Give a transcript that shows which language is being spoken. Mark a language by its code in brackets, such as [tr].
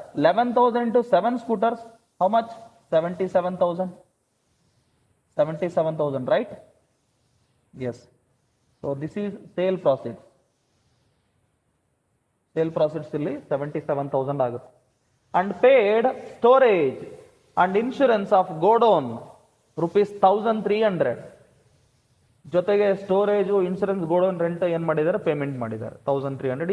[en] 11,000 into 7 scooters, how much? 77,000. 77,000, right? Yes. So this is sale profit. [kn] Sale profits ಇಲ್ಲಿ 77,000 ಆಗುತ್ತೆ. [en] And paid storage and insurance of godown ₹1,300. [kn] ಜೊತೆಗೆ storage, insurance, godown rent ಏನ್ ಮಾಡಿದ್ದಾರೆ? Payment ಮಾಡಿದ್ದಾರೆ 1,300.